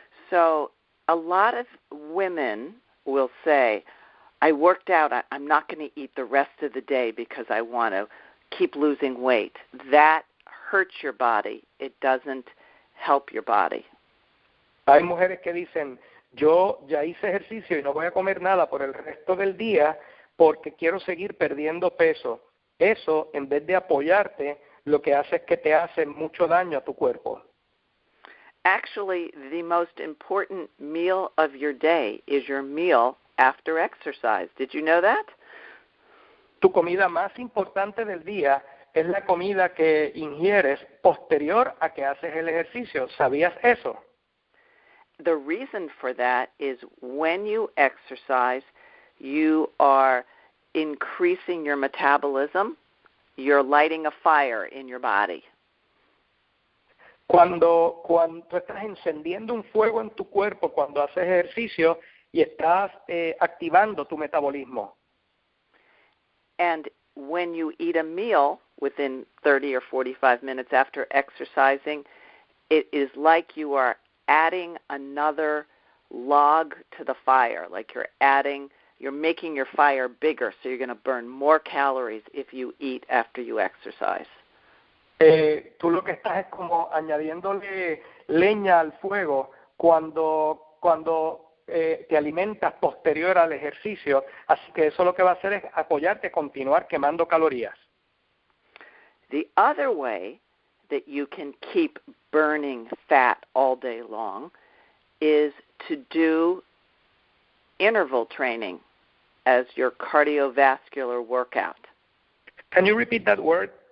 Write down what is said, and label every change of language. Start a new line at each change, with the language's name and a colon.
English: So, a lot of women will say, I worked out, I'm not going to eat the rest of the day because I want to keep losing weight. That hurts your body. It doesn't help your body.
Spanish: Hay mujeres que dicen, yo ya hice ejercicio y no voy a comer nada por el resto del día porque quiero seguir perdiendo peso. Eso, en vez de apoyarte, lo que hace es que te hace mucho daño a tu cuerpo.
English: Actually, the most important meal of your day is your meal after exercise. Did you know that?
Spanish: Tu comida más importante del día es la comida que ingieres posterior a que haces el ejercicio. ¿Sabías eso?
English: The reason for that is when you exercise, you are increasing your metabolism, you're lighting a fire in your body.
Spanish: Cuando tú estás encendiendo un fuego en tu cuerpo cuando haces ejercicio y estás activando tu metabolismo.
English: And when you eat a meal within 30 or 45 minutes after exercising, it is like you are adding another log to the fire, like you're making your fire bigger, so you're going to burn more calories if you eat after you exercise.
Spanish: Tú lo que estás es como añadiéndole leña al fuego cuando te alimentas posterior al ejercicio, así que eso lo que va a hacer es apoyarte a continuar quemando calorías.
English: The other way that you can keep burning fat all day long is to do interval training as your cardiovascular workout. Can you repeat that word?